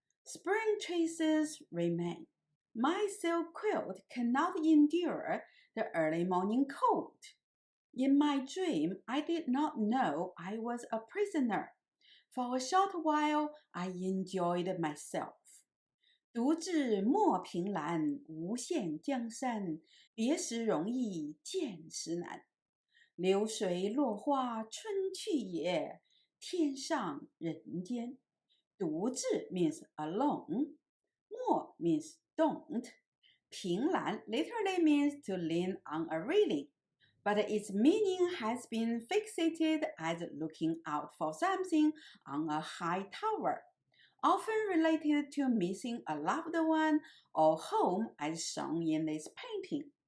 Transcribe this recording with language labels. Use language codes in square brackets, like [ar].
[en] Spring traces remain. My silk quilt cannot endure the early morning cold. In my dream, I did not know I was a prisoner. For a short while, I enjoyed myself. [zh] 独自莫凭栏，无限江山，别时容易见时难。流水落花春去也，天上人间。 [en] 独自 means alone. 莫 means don't. 凭栏 literally means to lean on a railing, but its meaning has been fixated as looking out for something on a high tower, often related to missing a loved one or home as shown in this painting.